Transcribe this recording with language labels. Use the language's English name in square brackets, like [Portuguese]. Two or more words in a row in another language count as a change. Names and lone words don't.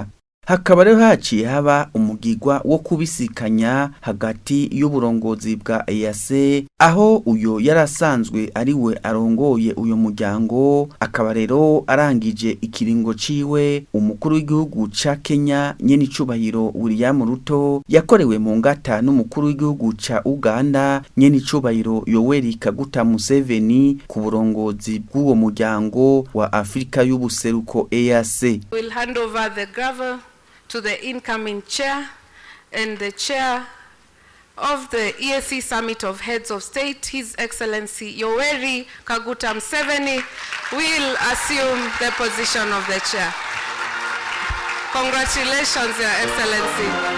[Rundi] Hakaba rero haciye haba umugigwa wo kubisikanya hagati y'uburongozi bwa EAC aho uyo yarasanzwe ari we arongoye uyo muryango akaba rero arangije ikiringo ciwe umukuru w'igihugu ca Kenya nyenicubahiro William Ruto yakorewe mu ngata n'umukuru w'igihugu ca Uganda nyenicubahiro Yoweri Kaguta Museveni ku burongozi bw'uwo muryango wa Afrika y'ubuseruko EAC. [English] We'll hand over the gavel to the incoming chair and the chair of the EAC Summit of Heads of State, His Excellency Yoweri Kaguta Museveni will assume the position of the chair. Congratulations, Your Excellency.